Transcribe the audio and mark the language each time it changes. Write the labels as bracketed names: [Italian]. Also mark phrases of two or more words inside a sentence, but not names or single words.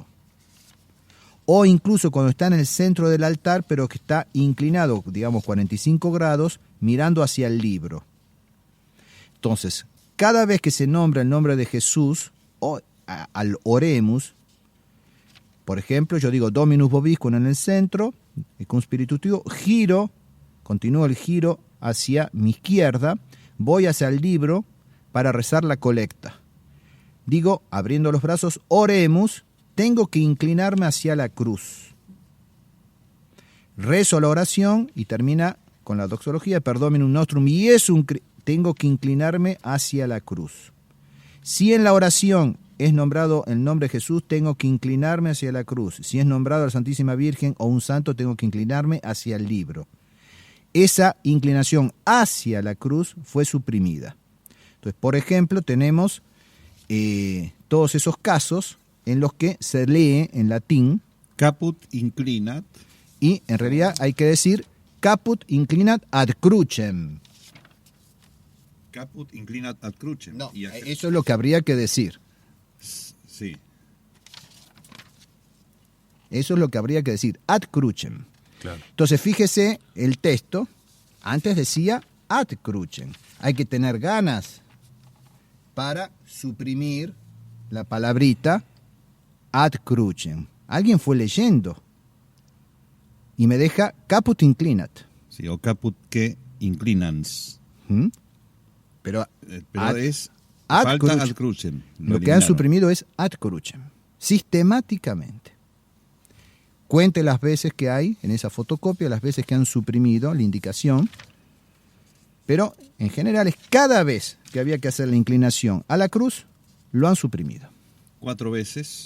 [Spanish] O incluso cuando está en el centro del altar, pero que está inclinado, digamos 45 grados, mirando hacia el libro. Entonces, cada vez que se nombra el nombre de Jesús, o al oremus, por ejemplo, yo digo [Latin] Dominus vobiscum [Spanish] en el centro, y con [Latin] spiritus tuo, [Spanish] giro, continúo el giro hacia mi izquierda, voy hacia el libro para rezar la colecta. Digo, abriendo los brazos, oremus, tengo que inclinarme hacia la cruz. Rezo la oración y termina con la doxología, [Latin] per Dominum nostrum, [Spanish] y tengo que inclinarme hacia la cruz. Si en la oración es nombrado el nombre de Jesús, tengo que inclinarme hacia la cruz. Si es nombrado la Santísima Virgen o un santo, tengo que inclinarme hacia el libro. Esa inclinación hacia la cruz fue suprimida. Entonces, por ejemplo, tenemos todos esos casos en los que se lee en latín [Latin] Caput inclinat. [Spanish] Y en realidad hay que decir [Latin] caput inclinat ad crucem. Caput inclinat ad crucem. [Spanish] No, eso es lo que habría que decir. Sí. Eso es lo que habría que decir, [Latin] ad crucem. [Spanish] Claro. Entonces, fíjese el texto, antes decía [Latin] ad crucem. [Spanish] Hay que tener ganas para suprimir la palabrita [Latin] ad crucem. [Spanish] Alguien fue leyendo y me deja [Latin] caput inclinat. [Spanish] Sí, o [Latin] caput que inclinans. [Spanish] ¿Mm? Pero es ad falta crucem. [Latin] ad crucem. [Spanish] Lo que han suprimido es [Latin] ad crucem, [Spanish] sistemáticamente. Cuente las veces que hay en esa fotocopia, las veces que han suprimido la indicación, pero en general es cada vez que había que hacer la inclinación a la cruz, lo han suprimido. 4 veces.